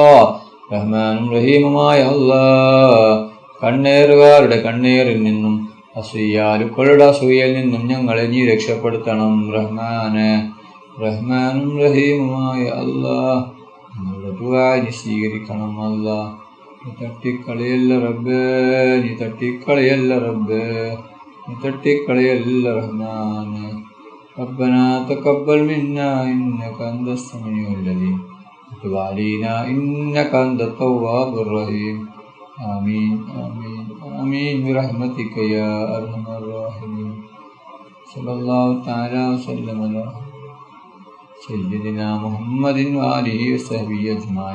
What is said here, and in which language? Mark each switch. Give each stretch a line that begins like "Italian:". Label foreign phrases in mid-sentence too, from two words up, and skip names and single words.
Malayalam: റഹ്മാനും റഹീമുമായ അല്ലാ, കണ്ണേറുകാരുടെ കണ്ണേറിൽ നിന്നും അസൂയാലുക്കളുടെ അസൂയയിൽ നിന്നും ഞങ്ങളെ നീ രക്ഷപ്പെടുത്തണം റഹ്മാനെ. റഹ്മാനും റഹീമുമായ അല്ലാ, ഞങ്ങളുടെ ദുആ നീ സ്വീകരിക്കണം അല്ലാ. നീ തട്ടിക്കളയല്ല റബ്ബേ, നീ തട്ടിക്കളയല്ല റബ്ബേ, നീ തട്ടിക്കളയല്ല റഹ്മാനെ.
Arabic: ربنا تقبل منا إنك أنت السميع العليم وتب علينا إنك أنت التواب الرحيم. آمين آمين آمين برحمتك يا أرحم الراحمين. صلى الله تعالى وسلم على سيدنا محمد وآله وصحبه أجمعين.